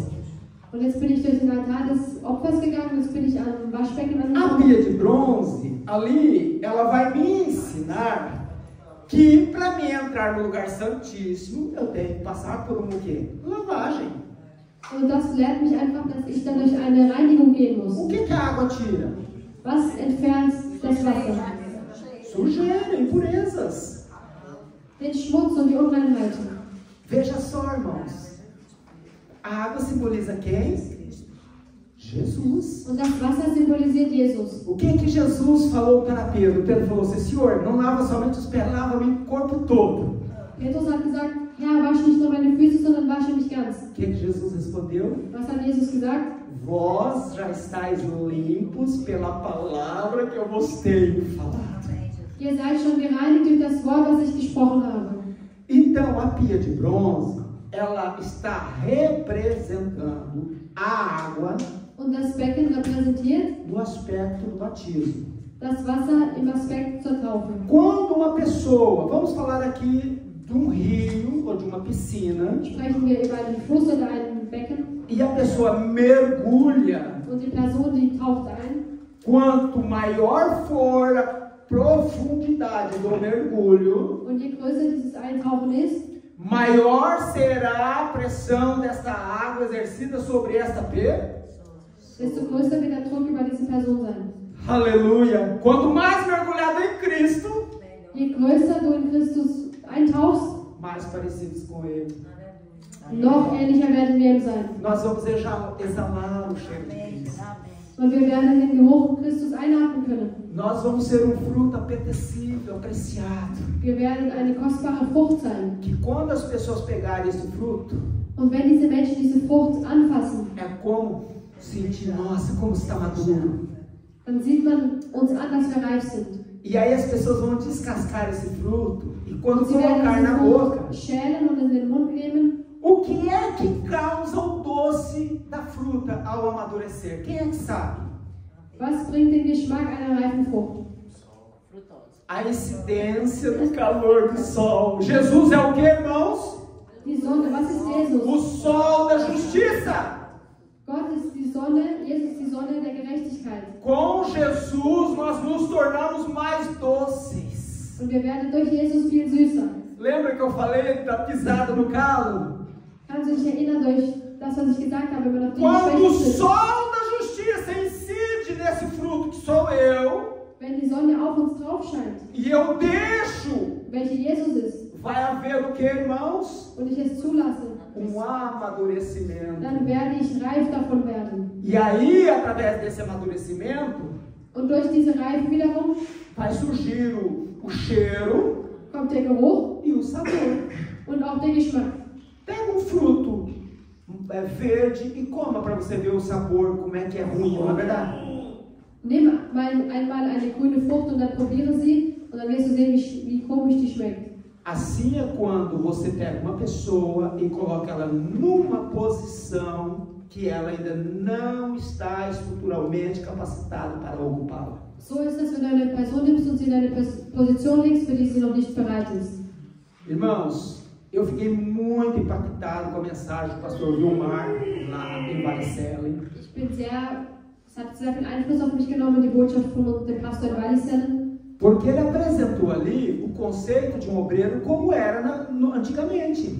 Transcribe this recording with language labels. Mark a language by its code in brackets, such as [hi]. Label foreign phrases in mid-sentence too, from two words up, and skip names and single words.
[de] Und jetzt bin ich durch den Altar des Opfers gegangen, jetzt bin ich am Waschbecken [pt] A [de] angekommen. [pt] pia de bronze, ali, ela vai me ensinar que para mim entrar no lugar santíssimo, eu tenho que passar por uma o quê? Lavagem. [de] Und das lehrt mich einfach, dass ich dann durch eine Reinigung gehen muss. [pt] O que a água tira? [de] Was entfernt das Wasser? [pt] Sujeira, impurezas. [de] Den Schmutz und die Unreinheiten. [pt] Veja só, irmãos. A água simboliza quem? Jesus. [de] Und das Wasser symbolisiert Jesus. [pt] O que Jesus falou para Pedro? Pedro falou assim: Senhor, não lava somente os pés, lava-me o corpo todo. [de] Petrus hat gesagt, Herr, wasche nicht nur meine Füße, sondern wasche mich ganz. [pt] O que Jesus respondeu? [de] Was hat Jesus gesagt? [pt] Vós já estáis limpos pela palavra que eu vos tenho falado. [de] Ihr seid schon gereinigt durch das Wort, das ich gesprochen habe. [pt] Então, a pia de bronze, ela está representando a água [de] Und das Becken repräsentiert [pt] no aspecto do batismo. [de] das Wasser im Aspekt zur Taufe. [pt] Quando uma pessoa, vamos falar aqui de um rio ou de uma piscina, [de] Sprechen wir über einen Fluss oder ein Becken [pt] e a pessoa mergulha, [de] und die Person, die taucht ein. [pt] quanto maior for a profundidade do mergulho, [de] Und je größer dieses Eintauchen ist, [pt] maior será a pressão desta água exercida sobre esta pessoa. [de] desto größer wird der Druck über diese Person sein. [pt] Aleluia! Quanto mais mergulhado em Cristo, [de] Je größer du in Christus eintauchst, [pt] mais parecidos com Ele. [de] noch ähnlicher werden wir ihm sein. [pt] Nós vamos exalar o cheiro de Cristo. [de] Und wir werden den Geruch Christus einatmen können. [pt] Nós vamos ser um fruto apetecível, apreciado. [de] Wir werden eine kostbare Frucht sein. [pt] Que quando as pessoas pegarem esse fruto, [de] Und wenn diese Menschen diese Frucht anfassen, [pt] é como sentir, nossa, como está maduro. [de] dann sieht man uns an, dass wir reif sind. [pt] E aí as pessoas vão descascar esse fruto e quando [de] Sie werden [pt] colocar na [de] diese [pt] boca, [de] Frucht schälen und in den Mund nehmen. [pt] o que é que causa o doce da fruta ao amadurecer? Quem é que sabe? [de] Was bringt den Geschmack einer reifen Frucht? [pt] A incidência do calor do sol. Jesus é o que, irmãos? [de] Die Sonne, was ist Jesus? [pt] O sol da justiça. [de] Gott ist die Sonne, Jesus ist die Sonne der Gerechtigkeit. [pt] Com Jesus nós nos tornamos mais doces. [de] Und wir werden durch Jesus viel süßer. [pt] Lembra que eu falei da pisada no calo? [de] Kannst du dich erinnern durch das, was ich gesagt habe, wenn man auf die [pt] Quando o [de] Schwäche sind? [pt] sol da justiça incide nesse fruto que sou eu, [de] Wenn die Sonne auf uns drauf scheint, [pt] e eu deixo, [de] welche Jesus ist, [pt] vai haver o que, irmãos? [de] und ich es zulasse, [pt] Amadurecimento. [de] dann werde ich reif davon werden. [pt] E aí, através desse amadurecimento, [de] Und durch diese Reife wiederum [pt] vai surgir o cheiro [de] kommt der Geruch [pt] e o sabor. [de] und auch der Geschmack. [pt] Pega um fruto verde e coma para você ver o sabor, como é que é ruim, não é verdade? [de] Nimm einmal eine grüne Frucht und dann probiere sie und dann wirst du sehen, wie komisch die schmeckt. [pt] Assim é quando você pega uma pessoa e coloca ela numa posição que ela ainda não está estruturalmente capacitada para ocupá-la. [de] So ist es, wenn du eine Person nimmst und sie in eine Position legst, für die sie noch nicht bereit ist. [pt] Irmãos, eu fiquei muito impactado com a mensagem do pastor Vilmar lá em Wallisellen. [de] Es hat sehr viel Einfluss auf mich genommen, die Botschaft von dem Pastor in Wallisellen. [pt] Porque ele apresentou ali o conceito de um obreiro como era antigamente.